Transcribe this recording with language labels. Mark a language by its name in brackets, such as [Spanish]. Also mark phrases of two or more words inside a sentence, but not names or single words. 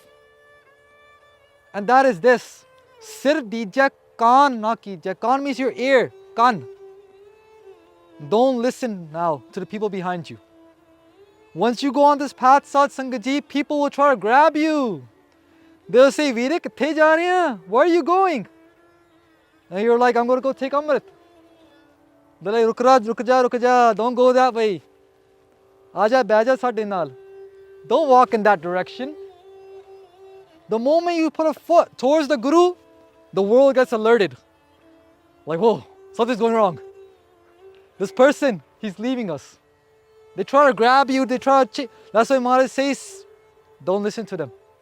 [Punjabi] And that is this. ਸਿਰ ਦੀਜੈ ਕਾਣਿ ਨ ਕੀਜੈ. [English] Kaan means your ear. Kaan. Don't listen now to the people behind you. Once you go on this path, Sat Sangat Ji, people will try to grab you. They'll say, [Punjabi] ਵੀਰੇ, ਕਿੱਥੇ ਜਾ ਰਹੇ ਹੈਂ? [English] Where are you going? And you're like, I'm going to go take Amrit. They're like, [Punjabi] ਰੁਕ ਜਾ, [English] don't go that way. [Punjabi] ਆਜਾ, ਬਹਿਜਾ ਸਾਡੇ ਨਾਲ. [English] Don't walk in that direction. The moment you put a foot towards the Guru, the world gets alerted. Like, whoa, something's going wrong. This person, he's leaving us. They try to grab you, they try to that's why Maharaj says, don't listen to them.